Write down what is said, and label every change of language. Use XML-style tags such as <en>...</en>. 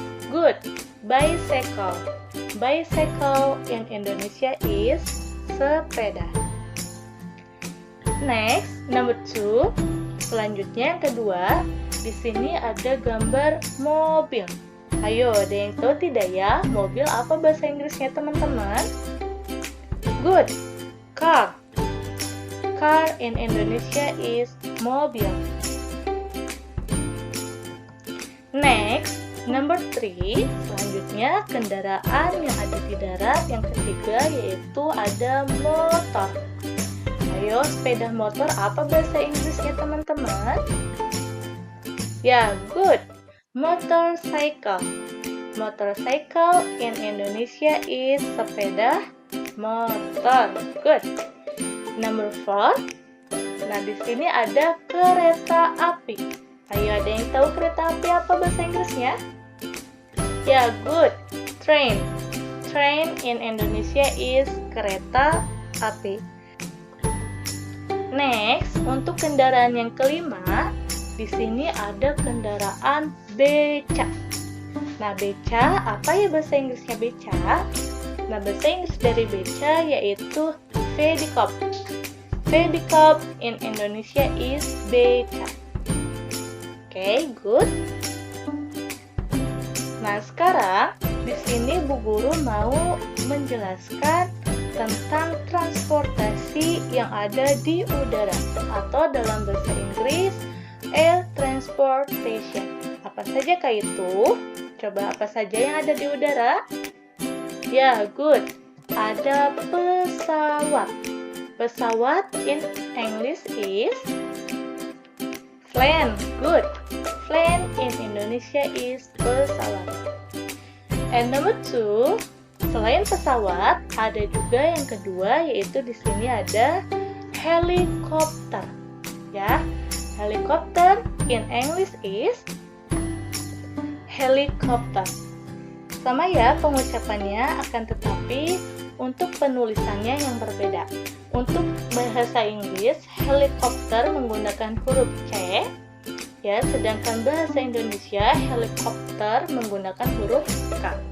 <en>Good. Bicycle. Bicycle in Indonesia is sepeda. Next, number 2.</en> <id>Selanjutnya yang kedua, di sini ada gambar mobil. Ayo, ada yang tahu tidak ya, mobil apa bahasa Inggrisnya teman-teman?</id> <en>Good. Car. Car in Indonesia is mobil. Next, number 3.</en> <id>Selanjutnya kendaraan yang ada di darat. Yang ketiga yaitu ada motor. Ayo, sepeda motor apa bahasa Inggrisnya teman-teman? Ya, good. Motorcycle.</id> <en>Motorcycle in Indonesia is sepeda motor. Good. Number 4.</en> <id>Nah, di sini ada kereta api. Ayo, ada yang tahu kereta api apa bahasa Inggrisnya?</id> <en>Ya, good. Train. Train in Indonesia is kereta api.</en> <id>Next, untuk kendaraan yang kelima, di sini ada kendaraan beca. Nah, beca, apa ya bahasa Inggrisnya beca? Nah, bahasa Inggris dari beca yaitu pedicab.</id> <en>Pedicab in Indonesia is beca. Oke, good.</en> <id>Nah, sekarang di sini Bu Guru mau menjelaskan tentang transportasi yang ada di udara atau dalam bahasa Inggris air transportation. Apa saja kah itu? Coba apa saja yang ada di udara? Ya, good. Ada pesawat.</id> <en>Pesawat in English is plane. Good. Plane in Indonesia is pesawat. And number 2,</en> <id>selain pesawat, ada juga yang kedua, yaitu di sini ada helikopter.</id> <en>Ya, helikopter in English is helicopter.</en> <id>Sama ya pengucapannya, akan tetapi untuk penulisannya yang berbeda. Untuk bahasa Inggris, helikopter menggunakan huruf C, ya, sedangkan bahasa Indonesia helikopter menggunakan huruf K.</id>